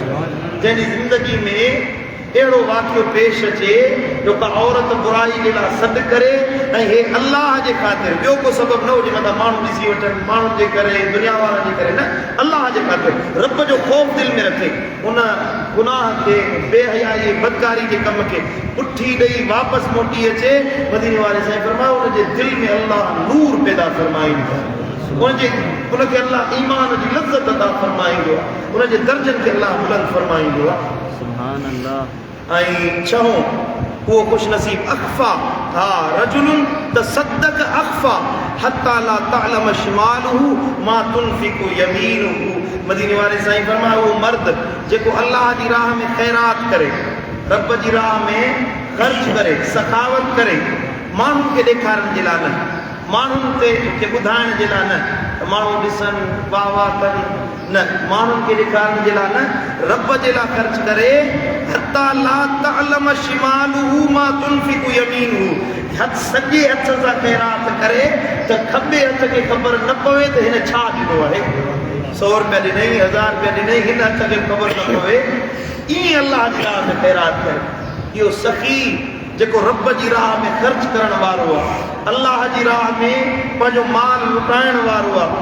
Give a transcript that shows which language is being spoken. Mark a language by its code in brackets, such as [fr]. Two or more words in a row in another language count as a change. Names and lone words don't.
[sd] जंहिंजी ज़िंदगी में अहिड़ो वाक़ियो पेश अचे जो का औरत बुराई जे लाइ सॾु करे, ऐं हे अल्लाह जे ख़ातिर, ॿियो को सबबु न हुजे, मतिलबु माण्हू ॾिसी वठनि, माण्हुनि जे करे, दुनिया वारनि जे करे न, अल्लाह जे ख़ातिर रब जो ख़ौफ़ दिलि में रखे, उन गुनाह खे, बेहयाई बदकारी जे कम खे पुठी ॾेई वापसि मोटी अचे। मदीने वारे साईं फरमायो, उनजे दिलि में अल्लाह नूर पैदा फरमाईंदो, उनखे अल्लाह ईमान जी लज़्ज़त अता फरमाईंदो आहे, उनजे दर्जनि खे अल्लाह बुलंद फरमाईंदो आहे। [ar] سبحان الله. [sd] ऐं छहों, उहो ख़ुशि नसीब अख़फ़ा, [ar] ها رجل تصدق أخفى حتى لا تعلم شماله ما تنفق يمينه. [sd] मदीने वारे साईं फरमायो, उहो मर्द जेको अल्लाह जी राह में ख़ैरात करे, रब जी राह में ख़र्च करे, सखावत करे, माण्हुनि खे ॾेखारण जे लाइ न, माण्हुनि खे ॿुधाइण जे लाइ न, माण्हू ॾिसनि वाह वाह कनि न, माण्हुनि खे ॾेखारण जे लाइ न, रब जे लाइ ख़र्च करे। [ar] حتى لا تعلم شماله ما تنفق يمينه, [sd] सॼे हथ सां ख़ैरात करे त खॿे हथ खे ख़बर न पवे त हिन छा ॾिनो आहे। 100 रुपया ॾिनई, 1000 रुपया ॾिनई, हिन हथ खे ख़बर न पवे, ईअं अल्लाह जी राह में ख़ैरात करे। इहो सखी जेको रब जी राह में ख़र्च करण वारो आहे, अल्लाह जी राह में पंहिंजो माल लुटाइण वारो आहे।